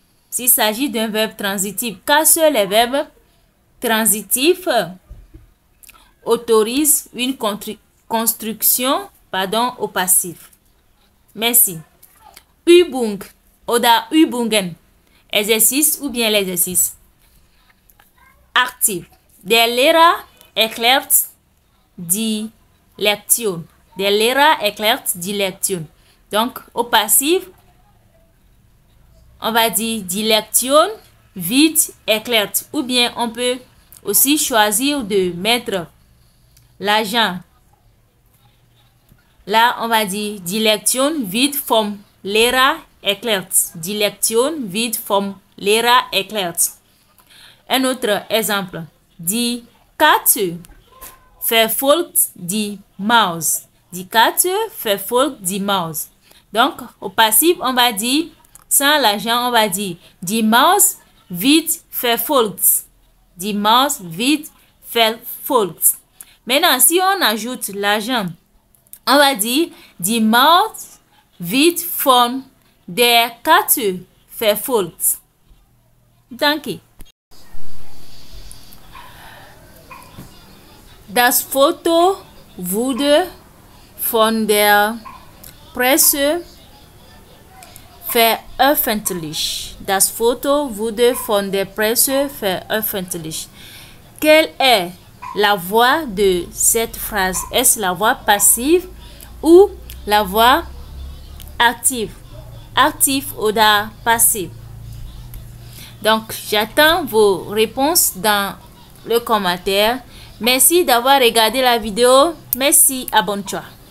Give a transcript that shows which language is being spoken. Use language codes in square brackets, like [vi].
[fr] S'il s'agit d'un verbe transitif, car seuls les verbes transitifs autorisent une construction au passif. Merci. [de] Übung oder Übungen. [fr] Exercice ou bien l'exercice. [de] Aktiv. Der Lehrer erklärt die Lektion. Der Lehrer erklärt die Lektion. [fr] Donc, au passif, on va dire [de] die Lektion wird erklärt. [fr] Ou bien, on peut aussi choisir de mettre l'agent. Là, on va dire [de] die Lektion wird vom Lehrer erklärt. Die Lektion wird vom Lehrer erklärt. [fr] Un autre exemple. [de] Die Katze verfolgt die Maus. Die Katze verfolgt die Maus. [fr] Donc, au passif, on va dire, sans l'agent, on va dire, [de] die Maus wird verfolgt. Die Maus wird verfolgt. [fr] Maintenant, si on ajoute l'agent, on va dire, [de] die Maus wird von der Katze verfolgt. Danke. Das Foto wurde von der Presse veröffentlicht. Das Foto wurde von der Presse veröffentlicht. [fr] Quelle est la voix de cette phrase? Est-ce la voix passive ou la voix active? Active ou passive? Donc, j'attends vos réponses dans le commentaire. Merci d'avoir regardé la vidéo. Merci, abonne-toi.